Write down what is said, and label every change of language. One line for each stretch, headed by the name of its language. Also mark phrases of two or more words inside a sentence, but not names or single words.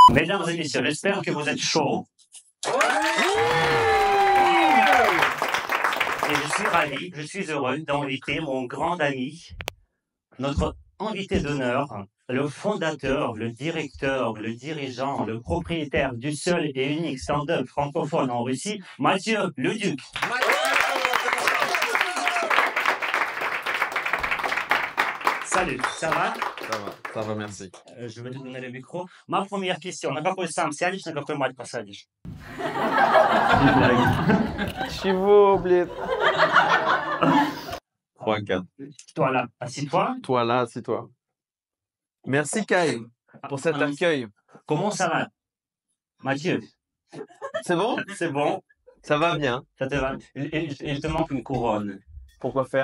French: Mesdames et messieurs, j'espère que vous êtes chauds. Et je suis ravi, je suis heureux d'inviter mon grand ami, notre invité d'honneur, le fondateur, le directeur, le dirigeant, le propriétaire du seul et unique stand-up francophone en Russie, Mathieu Leduc. Salut, ça va? Ça va, merci. Je vais te donner le micro. Ma première question,
Russian: на какой сам сядешь, на какой мать посадишь? Чего, блин? 3-4.
French: Toi là, assis-toi. Toi là, assis-toi. Merci Kai pour cet accueil. Comment ça va, Mathieu? C'est bon? C'est bon. Ça va bien. Ça te va. Il te manque une couronne. Pourquoi faire?